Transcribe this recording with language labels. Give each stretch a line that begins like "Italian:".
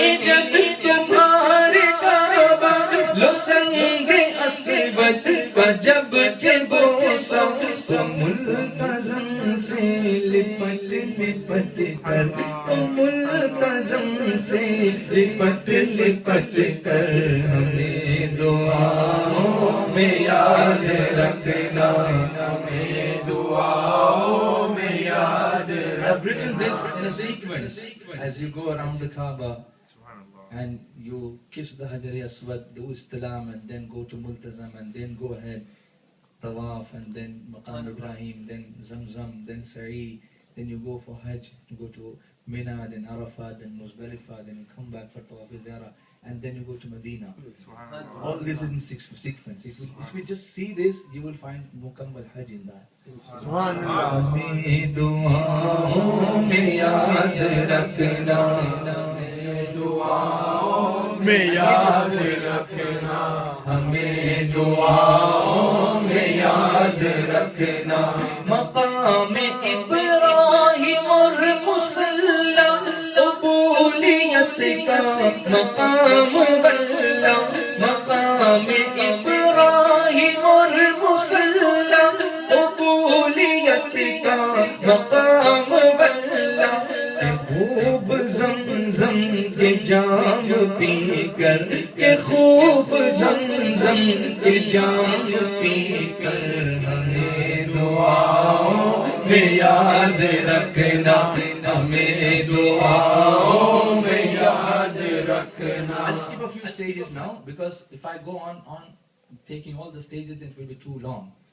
Urdu: جب تمہارے کعبہ وہ سنگ اسود کا جب کہ بوسا تو ملتزم سے لپٹ لپٹ کر تو ملتزم سے لپٹ لپٹ کر ہمیں دعاؤں میں یاد رکھنا ہمیں دعاؤں میں یاد رکھنا.
English: I've written this in a sequence as you go around the Kaaba and you kiss the Hajar Aswad, do Istilam, and then go to Multazam, and then go ahead Tawaf, and then Maqam Ibrahim, then Zamzam, then Sa'i, then you go for Hajj, you go to Mina, then Arafat, then Muzdalifah, then you come back for Tawaf Ziyarah, and then you go to Medina. All this is in sequence. If we just see this, you will find Mukammal Hajj in that.
Urdu: ہمیں دعاؤں میں یاد رکھنا ہمیں دعاؤں میں یاد رکھنا ہمیں دعاؤں میں یاد رکھنا مقام ابراہیم اور مصلی قبولیت کا مقام واللہ مقام ابراہیم اور مصلی قبولیت کا مقام واللہ خوب زمزم کے جام پی کر کہ خوب زمزم کے جام پی کر ہمیں دعاؤں میں یاد رکھنا ہمیں دعاؤں میں یاد رکھنا.
English: I'll skip a few stages now because if I go on taking all the stages then it will be too long.